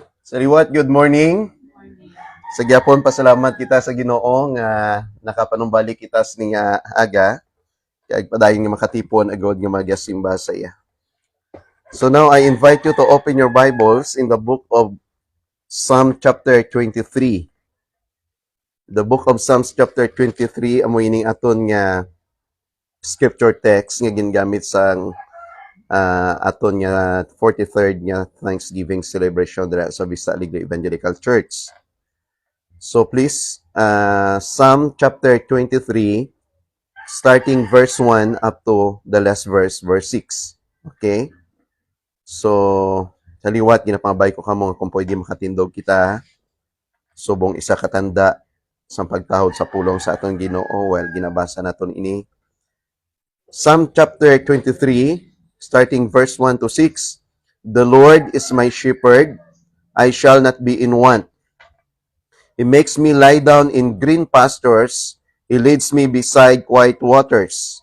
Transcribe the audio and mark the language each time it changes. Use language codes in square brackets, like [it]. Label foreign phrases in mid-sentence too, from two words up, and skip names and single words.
[en] Saliwat, good morning. [hil] Sa gyapon pasalamat kita sa Ginoo nga nakapanumbalik kita nga aga kay padayon nga makatipon agod nga magyasimba sa iya. [en] So now I invite you to open your Bibles in the book of Psalm chapter 23. The book of Psalms chapter 23 [hil] amo ining aton nga [en] scripture text [hil] nga gingamit sang aton nga 43rd nga [en] Thanksgiving celebration [hil] dira sa Vista Alegre Evangelical Church. [en] So please, Psalm chapter 23, starting verse 1 up to the last verse 6. Okay? So, [hil] saliwat, ginapangabay ko kamo kung pwede makatindog kita. Subong isa katanda sa pagtahod sa pulong sa atong Ginoo. Well, ginabasa naton ini. [en] Psalm chapter 23, starting verse 1 to 6. The Lord is my shepherd, I shall not be in want. He makes me lie down in green pastures. He leads me beside quiet waters.